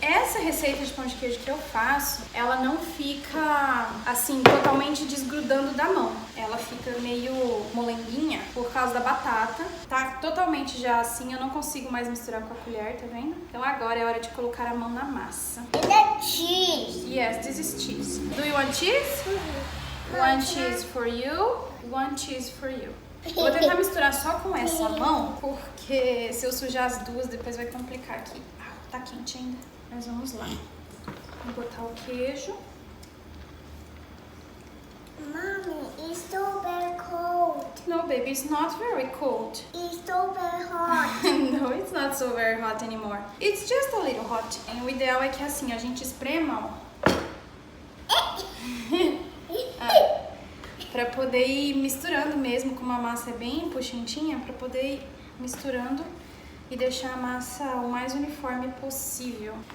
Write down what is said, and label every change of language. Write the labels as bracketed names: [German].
[Portuguese] Essa receita de pão de queijo que eu faço, ela não fica, assim, totalmente desgrudando da mão. Ela fica meio molenguinha por causa da batata. Tá totalmente já assim, eu não consigo mais misturar com a colher, tá vendo? Então agora é hora de colocar a mão na massa. [English] It's a cheese. Yes, this is cheese. Do you want cheese? One cheese for you, one cheese for you. [Portuguese] Vou tentar misturar só com essa mão, porque se eu sujar as duas, depois vai complicar aqui. Ah, tá quente ainda. Mas vamos lá. Vou botar o queijo. [English] Mommy, it's so very cold. No, baby, it's not very cold. It's so very hot. No, it's not so very hot anymore. It's just a little hot. [Portuguese] E o ideal é que assim, a gente esprema, ó. Pra poder ir misturando mesmo, como a massa é bem puxentinha, pra poder ir misturando e deixar a massa o mais uniforme possível.